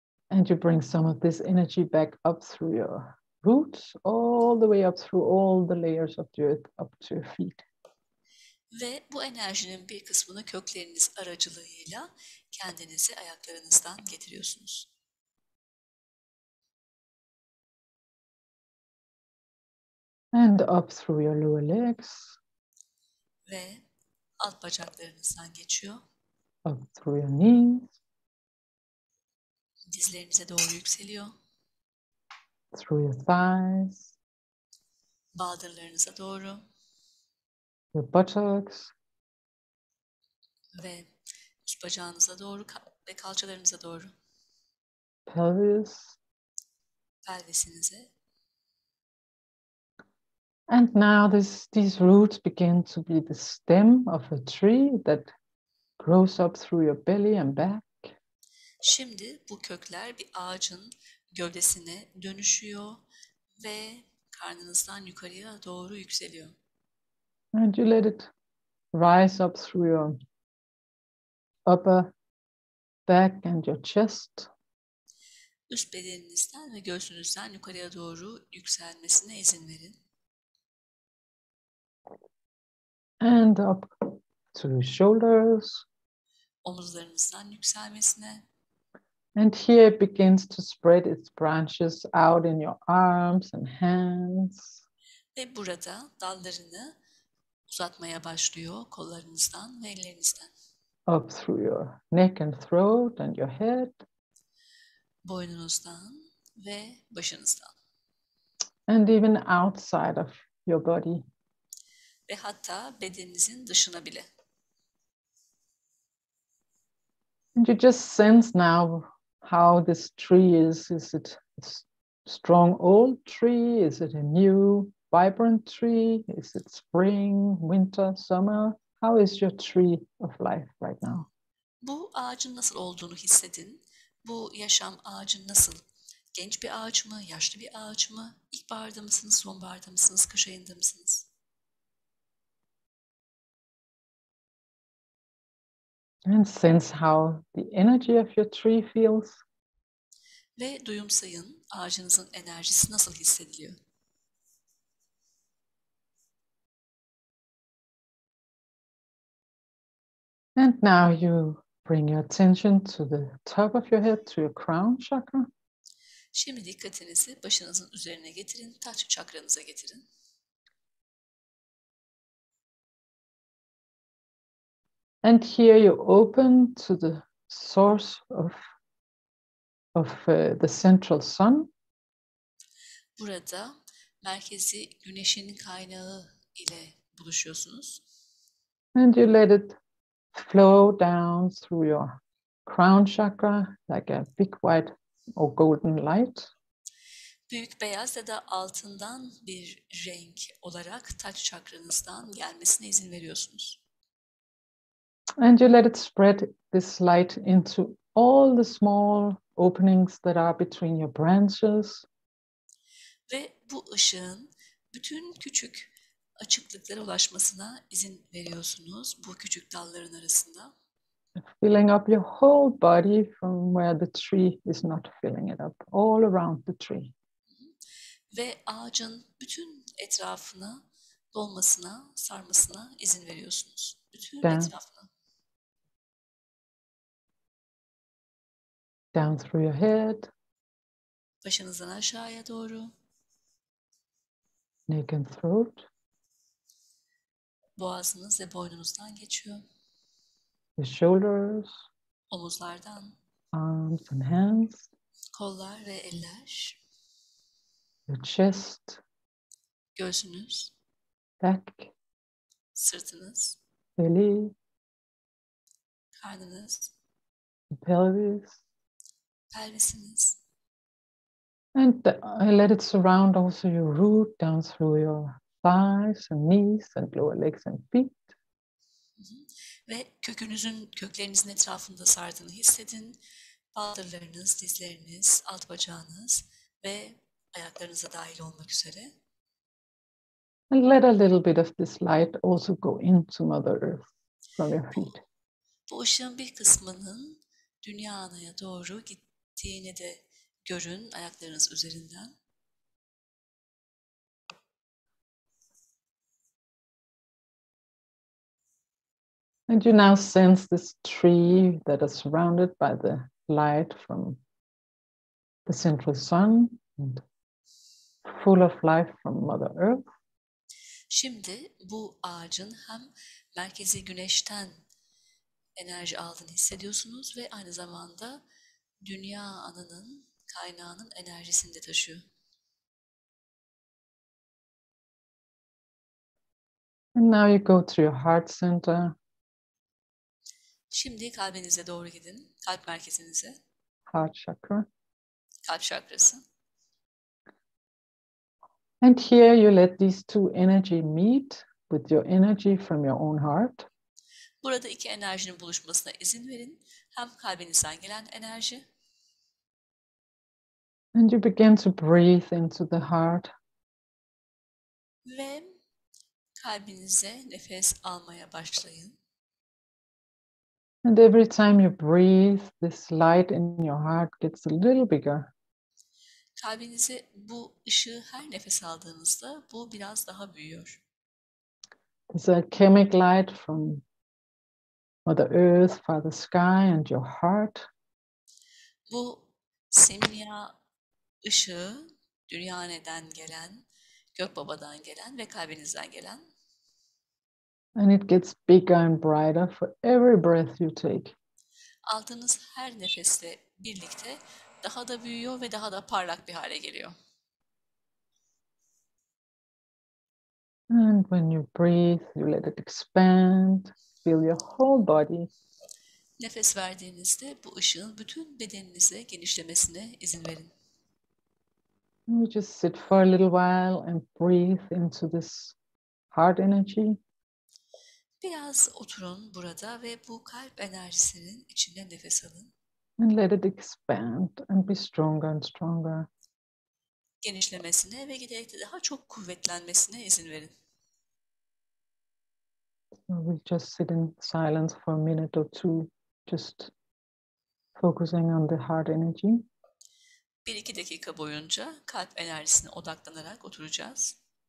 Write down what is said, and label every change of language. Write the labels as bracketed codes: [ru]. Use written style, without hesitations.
[en] And you bring some of this energy back up through your roots, all the way up through all the layers of the earth, up to your feet. [tr] Ve bu enerjinin bir kısmını kökleriniz aracılığıyla kendinizi ayaklarınızdan getiriyorsunuz. [en] And up through your lower legs. [tr] Ve alt bacaklarınızdan geçiyor. [en] Up through your knees. [tr] Dizlerinize doğru yükseliyor. [en] Through your thighs. [tr] Baldırlarınıza doğru. [en] Your buttocks. [tr] ve üst bacağınıza doğru ve kalçalarınıza doğru, [en] pelvis. [tr] pelvisinize. [en] And now these roots begin to be the stem of a tree that grows up through your belly and back. [tr] Şimdi bu kökler bir ağacın gövdesine dönüşüyor ve karnınızdan yukarıya doğru yükseliyor. [en] And you let it rise up through your upper back and your chest. [tr] Üst bedeninizden ve göğsünüzden yukarıya doğru yükselmesine izin verin. [en] And up to your shoulders. [tr] Omuzlarınızdan yükselmesine. [en] And here it begins to spread its branches out in your arms and hands. [tr] Ve burada dallarını uzatmaya başlıyor kollarınızdan ve ellerinizden. [en] Up through your neck and throat and your head. [tr] Boynunuzdan ve başınızdan. [en] And even outside of your body. [tr] Ve hatta bedeninizin dışına bile. [en] And you just sense now how this tree is. Is it a strong old tree? Is it a new vibrant tree? Is it spring, winter, summer? How is your tree of life right now? [tr] Bu ağacın nasıl olduğunu hissedin. Bu yaşam ağacı nasıl? Genç bir ağaç mı? Yaşlı bir ağaç mı? İlkbaharda mısınız? Sonbaharda mısınız? Kış ayında mısınız? [en] And sense how the energy of your tree feels. [tr] Ve duyumsayın ağacınızın enerjisi nasıl hissediliyor? [en] And now you bring your attention to the top of your head, to your crown chakra. [tr] Şimdi dikkatinizi başınızın üzerine getirin, taç çakranıza getirin. [en] And here you open to the source of the central sun. [tr] Burada merkezi güneşin kaynağı ile buluşuyorsunuz. [en] And you let it flow down through your crown chakra like a big white or golden light. [tr] Büyük beyaz ya da altından bir renk olarak taç çakranızdan gelmesine izin veriyorsunuz. [en] And you let it spread this light into all the small openings that are between your branches. [tr] Ve bu ışığın bütün küçük açıklıklara ulaşmasına izin veriyorsunuz bu küçük dalların arasında. [en] Filling up your whole body from where the tree is not filling it up, all around the tree. [tr] Ve ağacın bütün etrafına dolmasına, sarmasına izin veriyorsunuz. Bütün etrafına. [en] Down through your head. [tr] Başınızdan aşağıya doğru. [en] Neck and throat. [tr] Boğazınız ve boynunuzdan geçiyor. [en] The shoulders. [tr] Omuzlardan. [en] Arms and hands. [tr] Kollar ve eller. [en] Your chest. [tr] Göğsünüz. [en] Back. [tr] Sırtınız. [en] Belly. [tr] Karnınız. [en] Pelvis. [tr] Pelvisiniz. [en] And I let it surround also your root down through your thighs and knees and lower legs and feet. [tr] Ve köklerinizin etrafında sardığını hissedin. Baldırlarınız, dizleriniz, alt bacağınız ve ayaklarınıza dahil olmak üzere. [en] And let a little bit of this light also go into Mother Earth from your feet. [tr] Bu ışığın bir kısmının dünya anaya doğru gittiğini de görün ayaklarınız üzerinden. [en] And you now sense this tree that is surrounded by the light from the central sun and full of life from Mother Earth. [tr] Şimdi bu ağacın hem merkezi güneşten enerji aldığını hissediyorsunuz ve aynı zamanda dünya ananın, kaynağının enerjisini de taşıyor. [en] And now you go to your heart center. [tr] Şimdi kalbinize doğru gidin. Kalp merkezinize. [en] Heart chakra. [tr] Kalp çakrası. [en] And here you let these two energy meet with your energy from your own heart. [tr] Burada iki enerjinin buluşmasına izin verin. Hem kalbinizden gelen enerji [en] And you begin to breathe into the heart. [tr] ve kalbinize nefes almaya başlayın. [en] And every time you breathe, this light in your heart gets a little bigger. [tr] Kalbinize bu ışığı her nefes aldığınızda bu biraz daha büyüyor. [en] It's a chemic light from Mother Earth, Father Sky, and your heart. [tr] Bu simya ışığı Dünyaneden gelen, Gökbaba'dan gelen ve kalbinizden gelen. [en] And it gets bigger and brighter for every breath you take. [tr] Aldığınız her nefesle birlikte daha da büyüyor ve daha da parlak bir hale geliyor. [en] And when you breathe, you let it expand. Feel your whole body. [tr] Nefes verdiğinizde bu ışığın bütün bedeninize genişlemesine izin verin. [en] You just sit for a little while and breathe into this heart energy. [tr] Biraz oturun burada ve bu kalp enerjisinin içinde nefes alın. [en] And let it expand and be stronger and stronger. [tr] Genişlemesine ve giderek de daha çok kuvvetlenmesine izin verin. [en] We'll just sit in silence for a minute or two, just focusing on the heart energy. [tr] 1-2 dakika boyunca kalp enerjisine odaklanarak oturacağız.